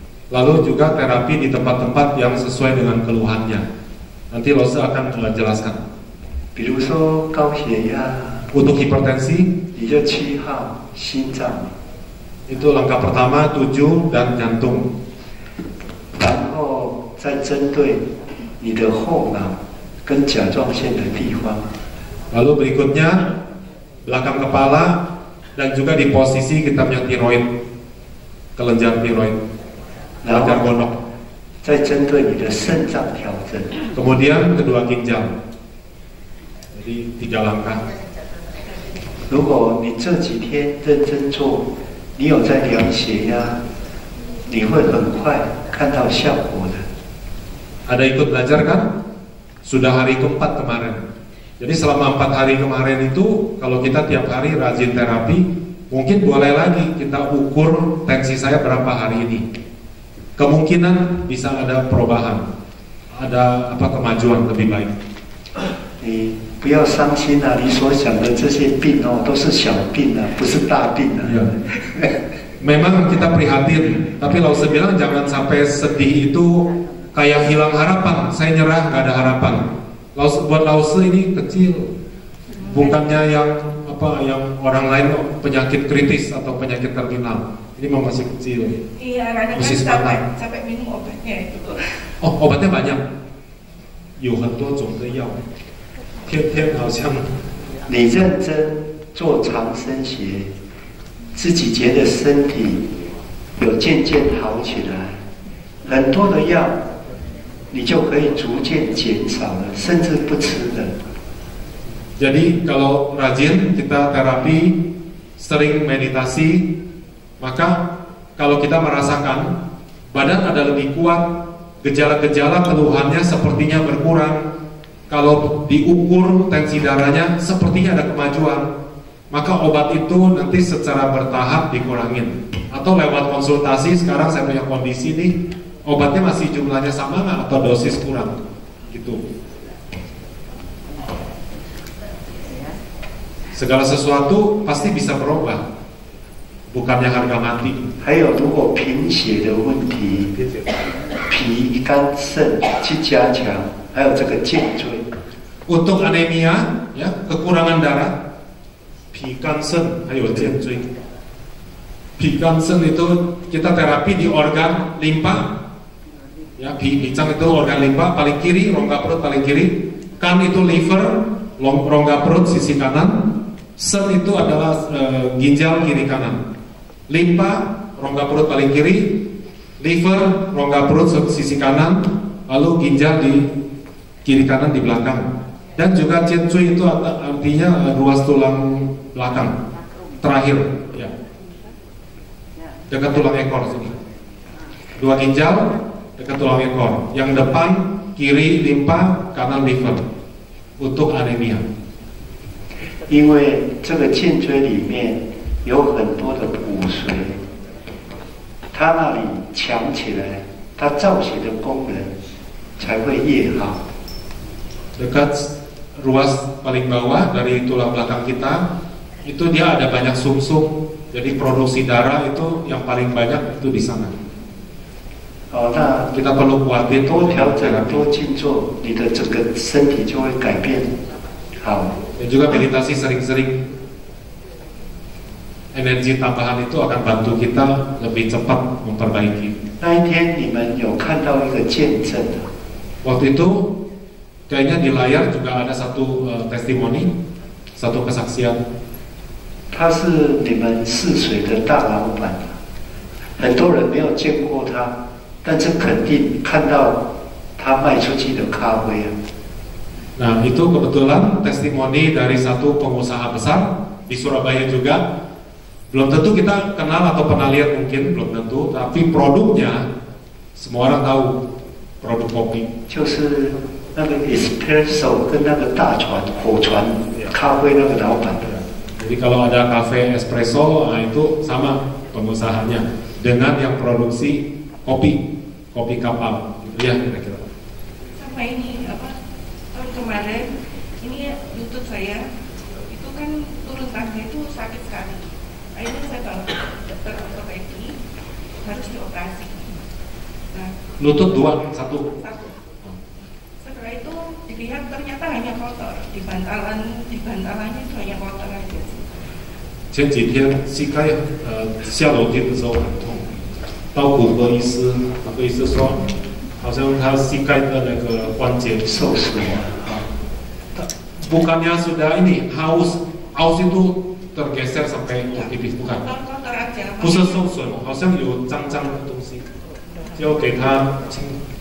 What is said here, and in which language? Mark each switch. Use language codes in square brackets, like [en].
[id] Lalu juga terapi di tempat-tempat yang sesuai dengan keluhannya. Nanti Lose akan jelaskan. [zh] 比如说高血压， [id] untuk hipertensi， [zh] 你就7号心脏， [id] itu langkah pertama 7 dan jantung. [zh] 然后再针对你的后脑跟甲状腺的地方。 [id] Lalu berikutnya belakang kepala dan juga di posisi kita punya tiroid, kelenjar tiroid. [zh] 然后再针对你的肾脏调整。 [id] Kemudian kedua ginjal. Jadi 3 langkah. [zh] 如果你这几天认真做，你有在量血压，你会很快看到效果的。 [id] Ada ikut belajar kan? Sudah hari keempat kemarin. Jadi selama 4 hari kemarin itu, kalau kita tiap hari rajin terapi, mungkin boleh lagi kita ukur tensi saya berapa hari ini. Kemungkinan bisa ada perubahan, ada kemajuan lebih baik. [zh] 你不要伤心啊！你所想的这些病哦，都是小病啊，不是大病啊。 [id] Ya. Memang kita prihatin, tapi Lause bilang jangan sampai sedih itu kayak hilang harapan. Saya nyerah, nggak ada harapan. Buat Lause ini kecil, bukannya yang yang orang lain penyakit kritis atau penyakit terminal. Ini masih kecil. Iya, kadang kan sampai minum obatnya itu. Oh, obatnya banyak. [zh] 有很多种的药，天天好像。你认真做长生学，自己觉得身体有渐渐好起来，很多的药你就可以逐渐减少了，甚至不吃了。 [id] Jadi kalau rajin kita terapi, sering meditasi, maka kalau kita merasakan badan ada lebih kuat, gejala-gejala keluhannya sepertinya berkurang. Kalau diukur tensi darahnya sepertinya ada kemajuan, maka obat itu nanti secara bertahap dikurangin. Atau lewat konsultasi, sekarang saya punya kondisi nih, obatnya masih jumlahnya sama nggak atau dosis kurang, gitu. Segala sesuatu pasti bisa berubah, bukannya harga mati. [zh] 还有，如果贫血的问题，脾、肝、肾去加强，还有这个颈椎。 [id] Untuk anemia, ya kekurangan darah, [zh] 脾、肝、肾还有颈椎。脾、肝、肾 [id] itu kita terapi di organ limpa, ya bicang itu organ limpa paling kiri, rongga perut paling kiri, kan itu liver, rongga perut sisi kanan. Sen itu adalah ginjal kiri kanan. Limpa rongga perut paling kiri, liver rongga perut sisi kanan, lalu ginjal di kiri kanan di belakang. Dan juga cincui itu artinya ruas tulang belakang terakhir, ya. Dekat tulang ekor sini. 2 ginjal dekat tulang ekor. Yang depan kiri limpa, kanan liver. Untuk anemia. [zh] 因为这个颈椎里面有很多的骨髓，它那里强起来，它造血的功能才会越好。 [id] Dekat ruas paling bawah dari tulang belakang kita, itu dia ada banyak sumsum, jadi produksi darah itu yang paling banyak itu di sana. [zh] 哦，那 [id] kita perlu kuatin [zh] 多调整、多静坐，你的整个身体就会改变好。 [id] Dan juga meditasi sering-sering, energi tambahan itu akan bantu kita lebih cepat memperbaiki. [zh] 那一天你们有看到一个见证的？ [id] Waktu itu kayaknya di layar juga ada satu testimoni, satu kesaksian. [zh] 他是你们泗水的大老板，很多人没有见过他，但是肯定看到他卖出去的咖啡啊。 [id] Nah, itu kebetulan testimoni dari satu pengusaha besar di Surabaya juga. Belum tentu kita kenal atau pernah lihat, mungkin belum tentu, tapi produknya semua orang tahu, produk kopi. [zh] 就是那个 espresso 跟那个大船火船咖啡那个老板。 [id] Jadi kalau ada cafe espresso, nah itu sama pengusahanya dengan yang produksi kopi kapal, gitu ya kira-kira. Sama ini apa? Tahun kemarin ini lutut saya itu kan turun tangga itu sakit sekali. Akhirnya saya bawa dokter ortopedi, harus dioperasi. Nah, lutut dua, satu. Setelah itu dilihat ternyata hanya kotor, di bantalannya itu hanya kotor aja. [zh] 前几天膝盖下楼梯的时候很痛，到骨科医师，骨科医师说，好像他膝盖的那个关节受损了。 [id] Bukannya sudah ini haus itu tergeser sampai tipis, bukan? [zh] 不是受损，好像有脏脏的东西，就给他清。